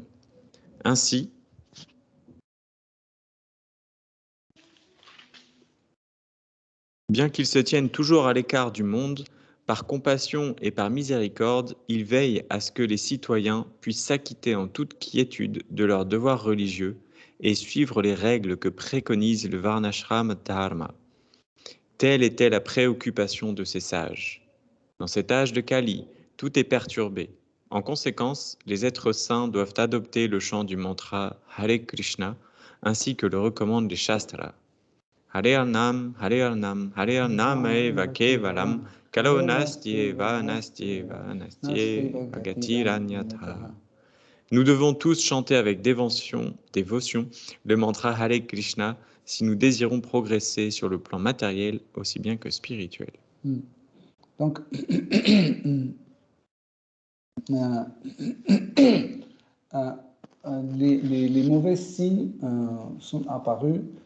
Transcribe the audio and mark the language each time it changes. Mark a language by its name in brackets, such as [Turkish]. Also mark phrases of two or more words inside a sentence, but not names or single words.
[French] Ainsi, bien qu'ils se tiennent toujours à l'écart du monde, par compassion et par miséricorde, ils veillent à ce que les citoyens puissent s'acquitter en toute quiétude de leurs devoirs religieux et suivre les règles que préconise le Varnashram Dharma. Telle était la préoccupation de ces sages. Dans cet âge de Kali, tout est perturbé. En conséquence, les êtres saints doivent adopter le chant du mantra Hare Krishna, ainsi que le recommandent les Shastras. [Sanskrit] हरे नाम, हरे नाम, हरे नाम एव केवलम्, कलो नास्त्येव, नास्त्येव, नास्त्येव, गतिरन्यथा. [French] Nous devons tous chanter avec dévotion le mantra Hare Krishna si nous désirons progresser sur le plan matériel aussi bien que spirituel. Donc, les mauvais signes sont apparus.